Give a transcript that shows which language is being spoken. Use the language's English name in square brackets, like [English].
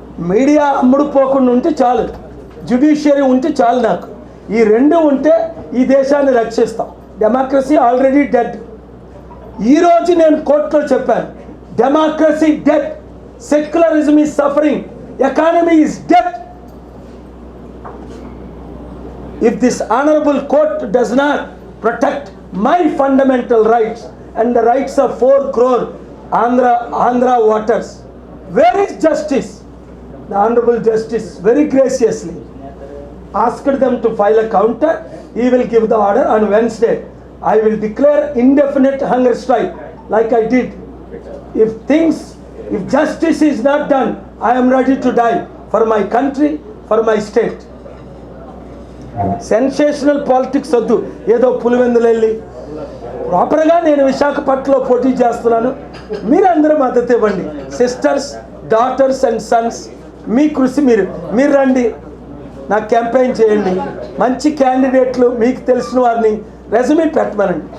[Telugu] Media అమ్ముడుపోకుండా ఉంటే చాలు, judiciary ఉంటే చాలు. నాకు ఈ 2 ఉంటే ఈ దేశాన్ని రక్షిస్తాం. [English] Democracy already dead. [Telugu] ఈరోజు నేను కోర్టులో చెప్పాను, [English] Democracy dead, secularism is suffering, economy is dead. If this honorable court does not protect my fundamental rights and the rights of 4 crore Andhra voters, where is justice? The honorable justice very graciously asked them to file a counter. He will give the order on Wednesday. I will declare indefinite hunger strike like I did. If justice is not done, I am ready to die for my country, for my state. [Telugu] Sensational politics వద్దు. ఏదో పులివెందులు వెళ్ళి ప్రాపర్గా నేను విశాఖపట్నంలో పోటీ చేస్తున్నాను. మీరందరూ మద్దతు ఇవ్వండి. [English] sisters, daughters and sons, [Telugu] మీ కృషి మీరు రండి, నాకు క్యాంపెయిన్ చేయండి. మంచి క్యాండిడేట్లు మీకు తెలిసిన వారిని రెజ్యూమే పెట్టమనండి.